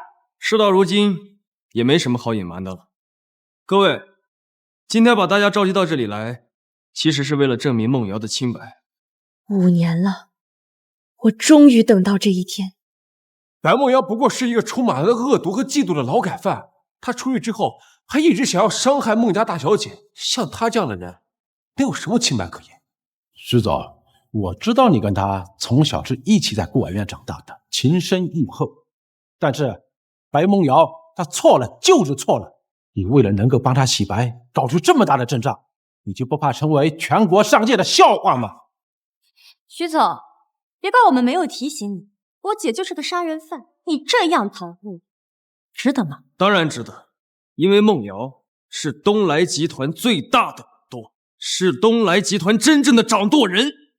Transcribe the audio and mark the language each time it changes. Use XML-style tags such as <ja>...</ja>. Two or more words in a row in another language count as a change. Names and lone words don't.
<zh>事到如今，也沒什麼好隱瞞的了。各位，今天把大家召集到這裡來，其實是為了證明夢瑤的清白。 5年了，我終於等到這一天。白夢瑤不過是一個充滿了惡毒和嫉妒的劳改犯，他出獄之後還一直想要傷害孟家大小姐，像他這樣的人，没有什麼清白可言。徐总，我知道你跟他從小是一起在孤兒院長大的，情深意厚，但是白夢瑤她錯了就是錯了，你為了能夠幫她洗白，搞出這麼大的陣仗，你就不怕成為全國商界的笑話嗎？徐總，別怪我們沒有提醒你，我姐就是個殺人犯，你這樣袒護，值得嗎？當然值得，因為夢瑤是東來集團最大的股東，是東來集團真正的掌舵人。</zh>